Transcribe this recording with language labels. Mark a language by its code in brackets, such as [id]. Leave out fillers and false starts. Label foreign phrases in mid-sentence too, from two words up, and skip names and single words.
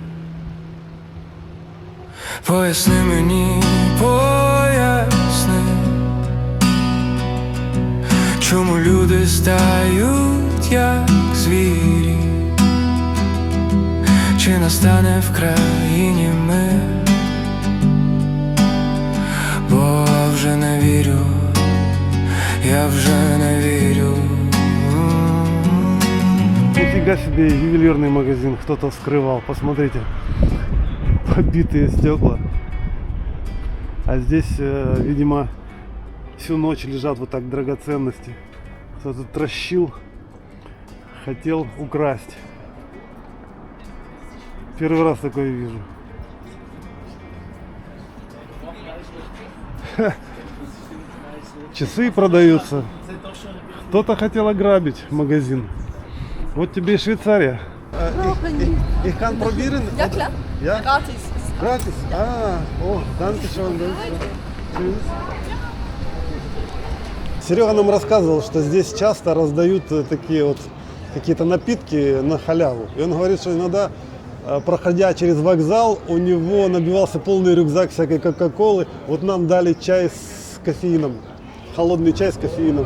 [uk] Поясни мені, поясни, чому люди стають як звірі, чи настане в країні мир, бо вже не вірю, я вже не вірю. [ru] Нифига себе, ювелирный магазин кто-то вскрывал. Посмотрите, побитые стекла. А здесь, видимо, всю ночь лежат вот так драгоценности. Кто-то трощил, хотел украсть. Первый раз такое вижу. Часы продаются. Кто-то хотел ограбить магазин. Вот тебе и Швейцария. [de] Ich kann probieren? Ja, klar. Ja? Gratis. Gratis? Danke schön. [ru] Серега нам рассказывал, что здесь часто раздают такие вот какие-то напитки на халяву. И он говорит, что иногда, проходя через вокзал, у него набивался полный рюкзак всякой кока-колы. Вот нам дали чай с кофеином, холодный чай с кофеином.